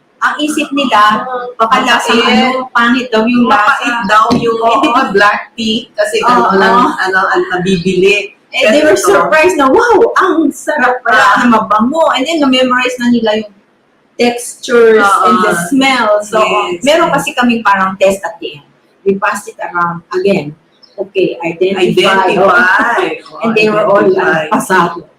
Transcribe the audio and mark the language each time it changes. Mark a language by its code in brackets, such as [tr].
[tl] Ang isip nila, baka lasang pangit daw yung Mapait lasa. daw yung black tea kasi ang nabibili. [en] And they were surprised [tl] na, wow, ang sarap pala, na mabango. [en] And then, [tl] na-memorize na nila yung [en] textures and the smell. So, Yes. [tl] meron kasi kaming parang test [en] at the end. We passed it around again. Okay, identify. And they were all pasado.